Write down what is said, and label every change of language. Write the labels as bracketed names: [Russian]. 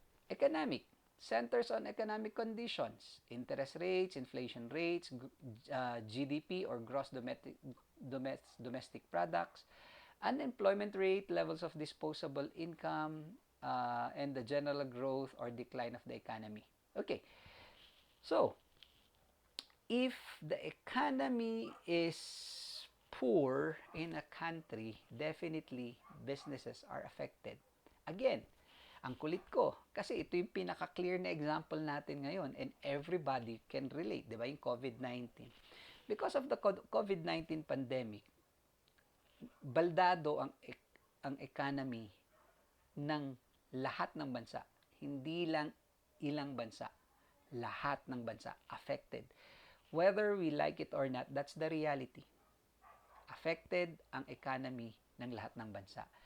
[English] Economic centers on economic conditions, interest rates, inflation rates, GDP or gross domestic products, unemployment rate, levels of disposable income, and the general growth or decline of the economy. Okay, so if the economy is poor in a country, definitely businesses are affected. [Filipino] Again, ang kulit ko kasi ito yung pinaka-clear na example natin ngayon [English] and everybody can relate, [Filipino] di ba? Yung COVID-19. [English] Because of the COVID-19 pandemic, [Filipino] baldado ang economy ng lahat ng bansa. Hindi lang ilang bansa. Lahat ng bansa affected. [English] Whether we like it or not, that's the reality. [Filipino] Affected ang economy ng lahat ng bansa.